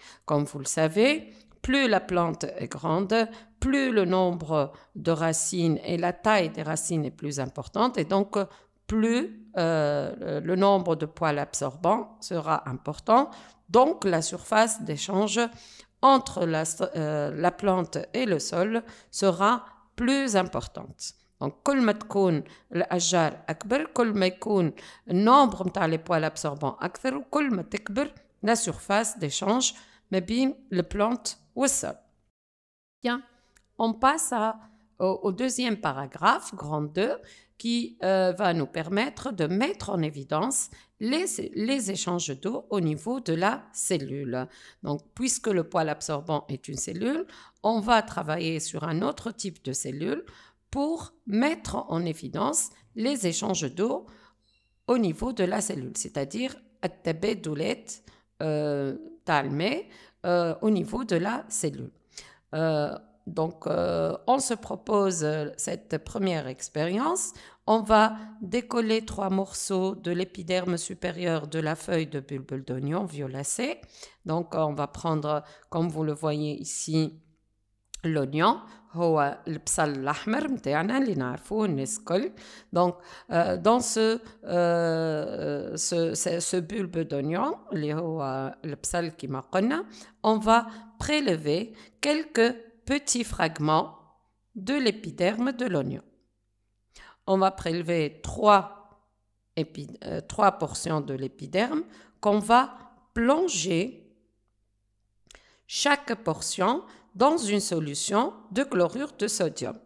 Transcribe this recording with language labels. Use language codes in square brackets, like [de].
[fr] Comme vous le savez, plus la plante est grande, plus le nombre de racines et la taille des racines est plus importante et donc plus le nombre de poils absorbants sera important. Donc la surface d'échange entre la plante et le sol sera plus importante. [ar] Donc, كل ما تكون الأشجار أكبر كل ما يكون النومبر متاع [fr] les poils absorbants [ar] أكثر وكل ما تكبر [fr] la surface d'échange [ar] ما بين [fr] les plantes ou le sol. Bien, on passe au deuxième paragraphe, grand 2, qui va nous permettre de mettre en évidence les échanges d'eau au niveau de la cellule. Donc, puisque le poil absorbant est une cellule, on va travailler sur un autre type de cellule pour mettre en évidence les échanges d'eau au niveau de la cellule, c'est-à-dire [ar] التبادلات تاع الماء [fr] au niveau de la cellule. Donc, on se propose cette première expérience. On va décoller 3 morceaux de l'épiderme supérieur de la feuille de bulbe d'oignon violacée. Donc, on va prendre, comme vous le voyez ici, [ar] l'oignon هو البصل الأحمر متاعنا اللي نعرفوه الناس الكل. [fr] Donc dans ce bulbe d'oignon [ar] اللي هو البصل كما قلنا, [fr] on va prélever quelques petits fragments de l'épiderme de l'oignon. On va prélever trois portions de l'épiderme qu'on va plonger chaque portion dans une solution de chlorure de sodium.